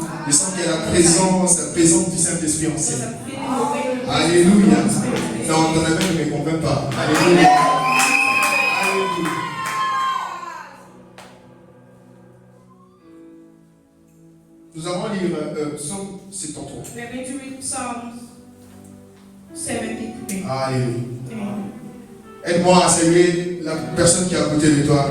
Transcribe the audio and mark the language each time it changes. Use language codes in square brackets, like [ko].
[fr] Je sens qu'il y a la présence du Saint-Esprit en scène. Alléluia. Non, ton ami ne me convainc pas. Alléluia. Alléluia. Nous allons lire Psaume 73. [en] We are going to read Psalms 73. [fr] Alléluia. Aide-moi à saluer la personne qui est à côté de toi.